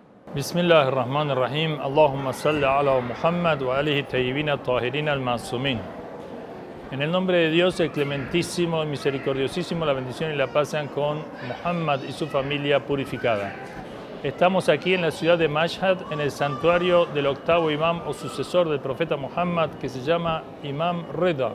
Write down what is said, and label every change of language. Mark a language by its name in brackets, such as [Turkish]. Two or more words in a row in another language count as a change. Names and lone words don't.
[Arabic] بسم الله الرحمن الرحيم. اللهم صل على محمد وآله الطيبين الطاهرين المعصومين. [Spanish] En el nombre de Dios, el clementísimo y misericordiosísimo, la bendición y la paz sean con Muhammad y su familia purificada. Estamos aquí en la ciudad de Mashhad, en el santuario del octavo imam o sucesor del profeta Muhammad, que se llama Imam Rida.